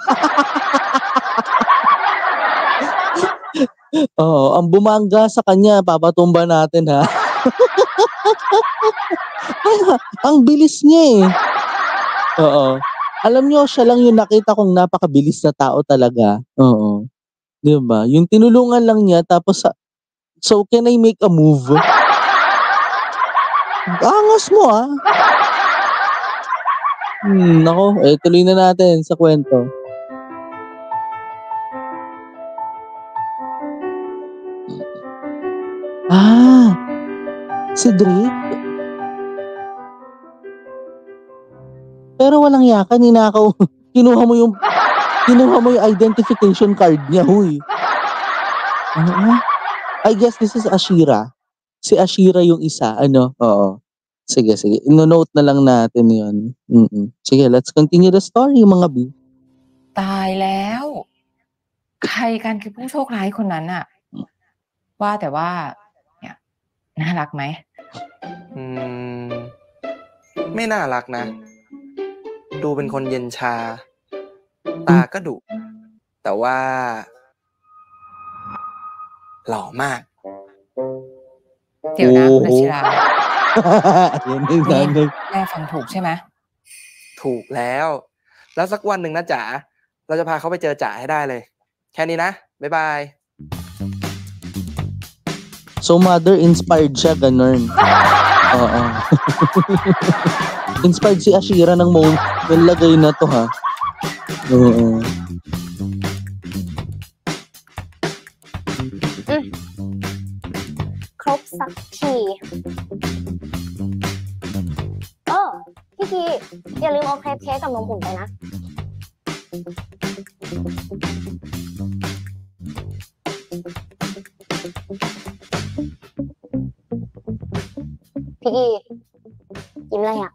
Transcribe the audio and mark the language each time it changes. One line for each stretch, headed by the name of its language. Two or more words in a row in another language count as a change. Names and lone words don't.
Filipino: Oo, ang bumangga sa kanya, papatumba natin, ha? Ang bilis niya, eh. Oo. Alam niyo, siya lang yung nakita kong napakabilis na tao talaga. Oo. 'Di ba? Yung tinulungan lang niya tapos
English: so can I make a move?
Filipino: Angas mo, ah. Nako, tuloy na natin sa kwento. Si Drake? Pero walang yaka, ninakaw. Kinuha mo yung identification card niya, huy.
English: I guess this is Ashira.
Filipino: Si Ashira yung isa, ano? Oo. Sige. Ino-note na lang natin yun. Sige,
English: let's continue the story,
Filipino: mga B.
Thai: ตายแล้ว ใครกันคือผู้โชคร้ายคนนั้นอะว่าแต่ว่า เนี่ยน่ารักไหม ไม่น่ารักนะ ดูเป็นคนเย็นชา ตาก็ดุ แต่ว่า หล่อมาก เดี๋ยวนะคุณอาชิรา
Filipino: Yan yung nanay.
Thai: แม่ฟังถูกใช่ไหม ถูกแล้ว แล้วสักวันหนึ่งนะจ๋า เราจะพาเขาไปเจอจ๋าให้ได้เลย แค่นี้นะ บ๊ายบาย
Filipino: So,
English: mother inspired
Filipino: siya, ganun. Oo. Inspired si Ashira ng lagay na to, ha? Oo.
Thai: Crop สักทีพี่กีอย่าลืมเอาเครปเค้กกับนมผงไปนะพี่กียิ้มอะไรอ่ะ